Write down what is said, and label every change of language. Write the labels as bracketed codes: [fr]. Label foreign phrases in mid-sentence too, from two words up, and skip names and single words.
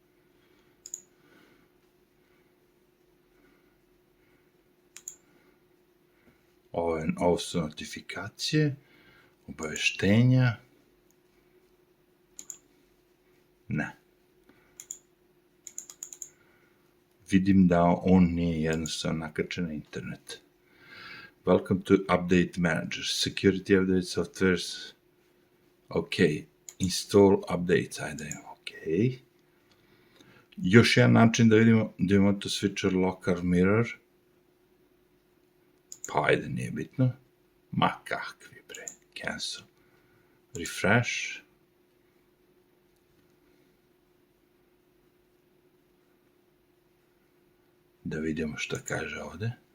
[sr] Ovo su notifikacije, obaveštenja. Ne. Vidim da on nije jednostavno nakačen na internet. [en] Welcome to Update Manager. Security update softwares. Ok. Install updates. [sr] Ajde, ok. Još jedan način da vidimo da imamo to [en] switcher local mirror. [sr] Pa ajde, nije bitno. Ma kakvi bre. Cancel. Refresh. Da vidimo šta kaže ovde.